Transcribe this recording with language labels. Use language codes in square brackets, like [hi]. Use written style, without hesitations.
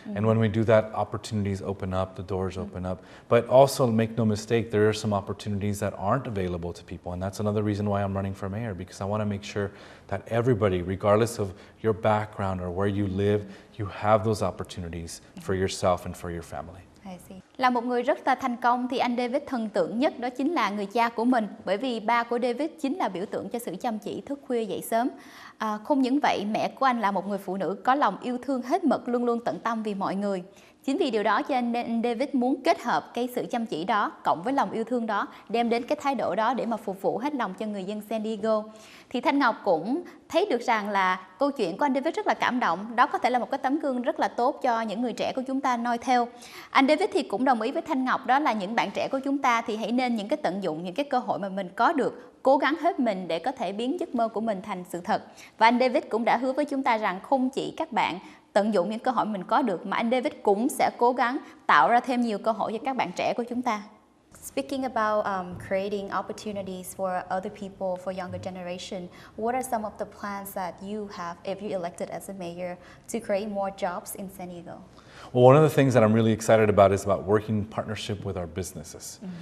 [en] And when we do that, opportunities open up, the doors open up. But also, make no mistake, there are some opportunities that aren't available to people. And that's another reason why I'm running for mayor, because I want to make sure that everybody, regardless of your background or where you live, you have those opportunities for yourself and for your family. [vi] Là một người rất là thành công thì anh David thần tượng nhất đó chính là người cha của mình, bởi vì ba của David chính là biểu tượng cho sự chăm chỉ, thức khuya dậy sớm. Không những vậy, mẹ của anh là một người phụ nữ có lòng yêu thương hết mực, luôn luôn tận tâm vì mọi người. Chính vì điều đó cho nên David muốn kết hợp cái sự chăm chỉ đó cộng với lòng yêu thương đó, đem đến cái thái độ đó để mà phục vụ hết lòng cho người dân San Diego. Thì Thanh Ngọc cũng thấy được rằng là câu chuyện của anh David rất là cảm động. Đó có thể là một cái tấm gương rất là tốt cho những người trẻ của chúng ta noi theo. Anh David thì cũng đồng ý với Thanh Ngọc, đó là những bạn trẻ của chúng ta thì hãy nên những cái tận dụng những cái cơ hội mà mình có được, cố gắng hết mình để có thể biến giấc mơ của mình thành sự thật. Và anh David cũng đã hứa với chúng ta rằng không chỉ các bạn tận dụng những cơ hội mình có được, mà anh David cũng sẽ cố gắng tạo ra thêm nhiều cơ hội cho các bạn trẻ của chúng ta. [en] Speaking about creating opportunities for other people, for younger generation, what are some of the plans that you have if you elected as a mayor to create more jobs in San Diego? Well, one of the things that I'm really excited about is about working in partnership with our businesses.